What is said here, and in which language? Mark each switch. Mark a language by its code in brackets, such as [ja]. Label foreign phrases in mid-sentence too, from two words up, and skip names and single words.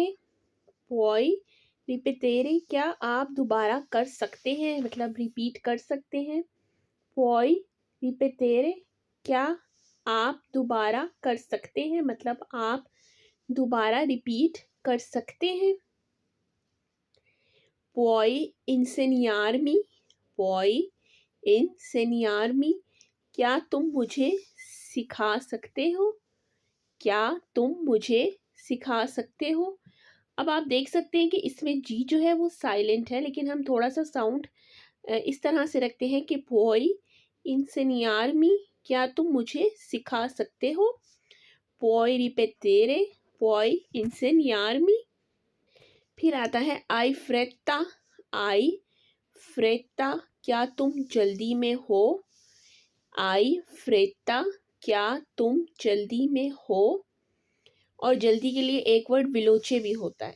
[it] puoi ripetere, [hi] क्या आप दोबारा कर सकते हैं, मतलब रिपीट कर सकते हैं। [it] puoi ripetere, [hi] क्या आप दोबारा कर सकते हैं, मतलब आप दोबारा रिपीट कर सकते हैं। [it] Puoi insegnarmi, puoi insegnarmi, [hi] क्या तुम मुझे सिखा सकते हो, क्या तुम मुझे सिखा सकते हो। अब आप देख सकते हैं कि इसमें जी जो है वो साइलेंट है, लेकिन हम थोड़ा सा साउंड इस तरह से रखते हैं कि [it] puoi insegnarmi, [hi] क्या तुम मुझे सिखा सकते हो। [it] Puoi ripetere, puoi insegnarmi। [hi] फिर आता है [it] hai fretta, hai fretta, [hi] क्या तुम जल्दी में हो। [it] hai fretta, [hi] क्या तुम जल्दी में हो। और जल्दी के लिए एक वर्ड विलोचे भी होता है।